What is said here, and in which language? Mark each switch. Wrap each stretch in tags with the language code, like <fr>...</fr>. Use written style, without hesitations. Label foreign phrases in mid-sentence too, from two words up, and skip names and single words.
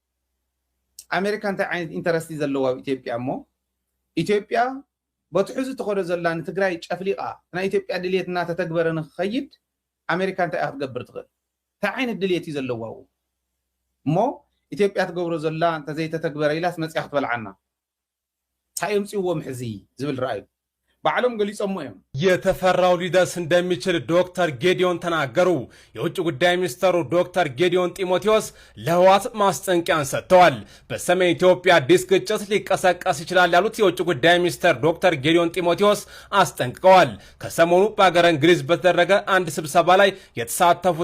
<ti>ኣሜሪካ እንታይ ዓይነት ኢንተረስቲ ዘለዋ ኣብ ኢትዮጵያ እሞ ኢትዮጵያ በትሕዙ ትኸዶ ዘላ ንትግራይ ጨፍሊቓ ናይ ኢትዮጵያ ድሌት እናተተግበረ ንክኸይድ ኣሜሪካ እንታይ ክትገብር ትኽእል እንታይ ዓይነት ድሌት እዩ ዘለዋ እሞ ኢትዮጵያ ትገብሮ ዘላ እንተዘይተተግበረ ኢላስ መፅያ ክትበልዓና እንታይ የምፅዎም ሕዚ ዝብል ረኣዩ በዓሎም ገሊጾም እዮም</ti> <am>የተፈራው ሊደርስ እንደሚችል ዶክተር ጌዲዮን ተናገሩ። የውጭ ጉዳይ ሚኒስተሩ ዶክተር ጌዲዮን ጢሞቴዎስ ለህወሓት ማስጠንቀቂያን ሰጥተዋል። በሰሜን ኢትዮጵያ አዲስ ግጭት ሊቀሰቀስ ይችላል ያሉት የውጭ ጉዳይ ሚኒስተር ዶክተር ጌዲዮን ጢሞቴዎስ አስጠንቅቀዋል። ከሰሞኑ በአገረ እንግሊዝ በተደረገ አንድ ስብሰባ ላይ የተሳተፉት</am>